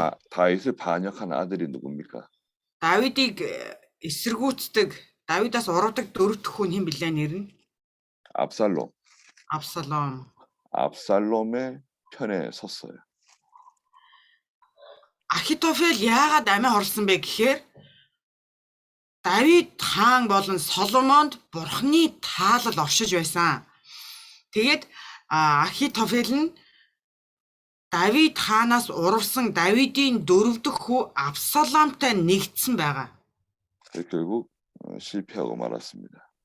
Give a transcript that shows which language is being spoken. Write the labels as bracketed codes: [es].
[ko] 다윗을 반역한 아들이 누굽니까? [mn] Давидыг эсэргүүцдэг, Давидаас урвдаг дөрөв дэх хүү хэн блэ нэр нь? [ko] 압살롬. [mn] Абсалом. [ko] 압살롬의 편에 섰어요. [mn] Ахитофел яагаад амиа хорлсон бэ гэхээр Давид хаан болон Соломонд Бурхны таалал оршиж байсан. Тэгээд Ахитофел нь Давид хаанаас урвсан Давидын дөрөв дэх хүү Абсаломтой нэгдсэн байгаа. [ko] 결국 실패하고 말았습니다.